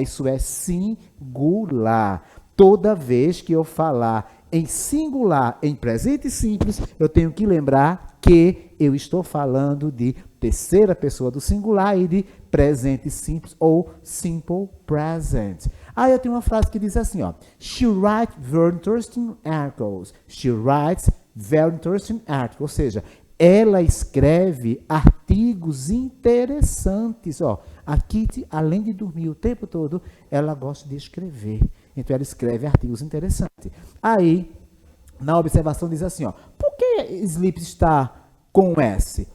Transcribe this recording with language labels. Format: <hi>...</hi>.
<pt>Isso é singular. Toda vez que eu falar em singular, em presente simples, eu tenho que lembrar que eu estou falando de terceira pessoa do singular e de presente simples ou simple present. Aí eu tenho uma frase que diz assim, ó:</pt> <en>She writes very interesting articles. She writes very interesting articles.</en> <pt>Ou seja, ela escreve artigos interessantes. Ó, a Kitty, além de dormir o tempo todo, ela gosta de escrever. Então, ela escreve artigos interessantes. Aí, Na observação diz assim, ó, por que sleep está com S?</pt>